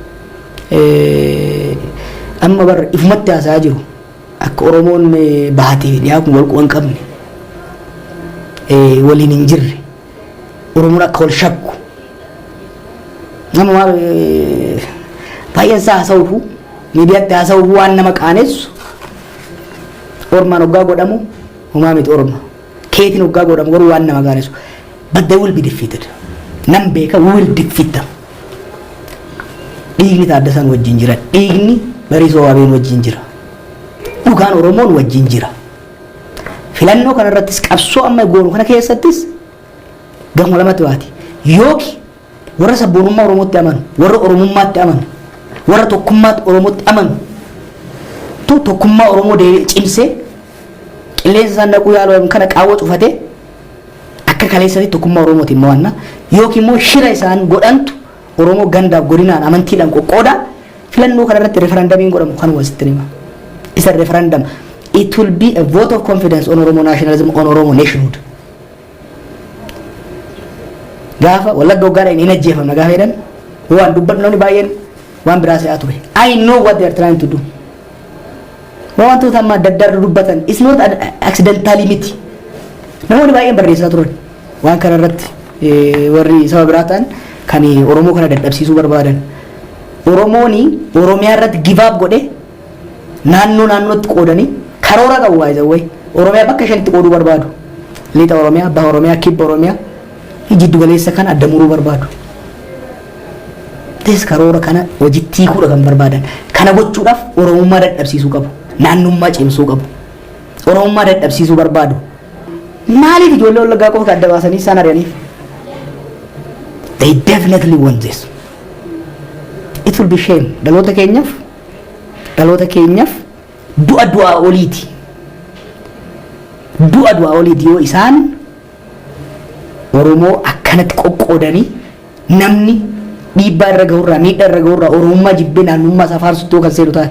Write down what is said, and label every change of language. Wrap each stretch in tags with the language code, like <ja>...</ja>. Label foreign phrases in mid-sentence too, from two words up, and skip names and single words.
<om>Amma bar ifumatti haasaa jiru akka Oromoon bahatee dhiyaa kun wal quban qabne waliin hin jirre Oromoon akka wal shakku nama maal baay'een isaa haasa'uufu miidiyaatti haasa'uufu waan nama qaanessu ormaan hoggaa godhamu humaa miti orma keetiin hoggaa godhamu garuu waan nama qaanessu</om> <en>but they will be defeated</en> <om>nam beeka</om> <en>we will defeat them</en> <om>dhiigni Taaddasaan wajjin jira dhiigni Bariisoo Waabeen wajjin jira dhugaan Oromoon wajjin jira filannoo kana irrattis qabsoo amma goonu kana keessattis gamoo lamatti waati yooki warra sabboonummaa Oromootti amanu warra Oromummaatti amanu warra tokkummaatti Oromootti amanu tokkummaa Oromoo cimsee qilleensa isaan naquu yaaluu kana qaawwa cufatee kaleessatti tokkummaa Oromootiin mo'anna yookiin immoo shira isaan godhantu Oromoo gandaaf godinaan amantiidhaan qoqqooda filannoo kanarratti referendamiin godhamu kan wasitti nima.</om> <en>Isa referendum it will be a vote of confidence on Oromo nationalism, on Oromo nationhood.</en> <om>Gaafa wallagga hoggaadhaan hin ajjeefamna gaafa jedhan waan dubbadnoonni baay'een waan biraa se'aa ture.</om> <en>I know what they are trying to do.</en> <om>Wantoota amma adda addaa dubbatan</om> <en>is not accidentally</en> <om>miti. Namoonni baay'een barreessaa turan waan kanarratti warri saba biraa ta'an kan Oromoo kana dadhabsiisuu barbaadan. Oromooni Oromiyaa irratti</om> <en>give up</en> <om>godhe naannootti qoodanii karoora qabu waayizawway Oromiyaa bakka shanitti qooduu barbaadu. Lixa Oromiyaa, Baha Oromiyaa, Kibba Oromiyaa jiddu galeessa kan adda muruu barbaadu. Tes karoora kana hojiitti hiikuudha kan barbaadan. Kana gochuudhaaf Oromummaa dadhabsiisuu qabu. Naannummaa cimsuu qabu. Oromummaa dadhabsiisuu barbaadu. Maaliif ijoollee wallaggaa qofa adda baasanii isaan ari'aniif?</om> <en>They definitely want this. It will be shame.</en> <om>Dhaloota keenyaaf du'a oliiti. Du'a oliiti yoo isaan Oromoo akkanatti qoqqoodanii namni dhiibbaa irra gahurraa miidhaa irra gahurraa Oromummaa jibbee naannummaa isaa faarsutti kan seenu taate.</om>